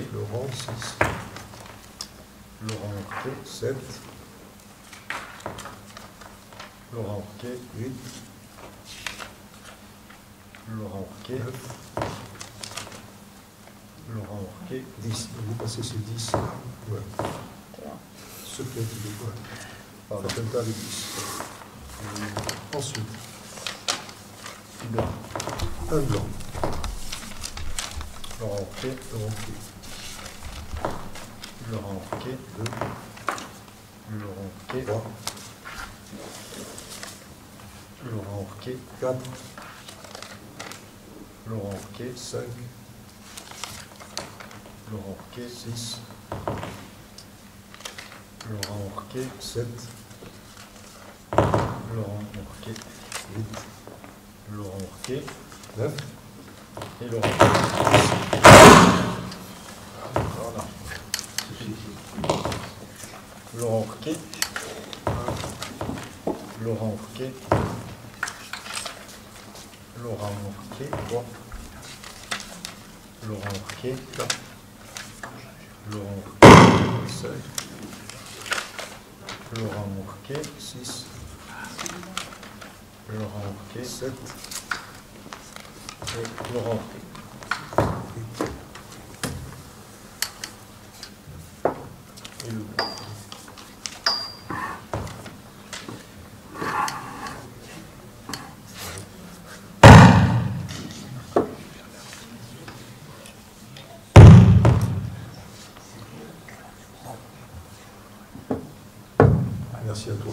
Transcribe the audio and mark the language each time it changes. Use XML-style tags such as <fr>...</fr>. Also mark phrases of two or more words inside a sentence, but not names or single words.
<fr>Laurent 6. Laurent Hauquet. 7. Laurent Hauquet. 8. Laurent Hauquet. 9. Laurent Hauquet. 10. Vous passez ces 10. Ouais. Ce qui a été de quoi? Pardon. Faites un tas avec 10. Ensuite, Blanc. un blanc. Laurent Hauquet. Laurent Hauquet. Laurent Hauquet. 2. Laurent Hauquet. 3. Laurent Hauquet. 4. Laurent Hauquet. 5. Laurent Hauquet. 6. Laurent Hauquet. 7. Laurent Hauquet. 8. Laurent Hauquet. 9. Et Laurent. Voilà. Laurent Hauquet. Laurent Hauquet. Laurent Hauquet. 3. Laurent Hauquet. 4. Laurent 5. Laurent Hauquet. 6. Laurent Hauquet. 7. Et Laurent Hauquet. 8. Et le blanc. Merci à toi.</fr>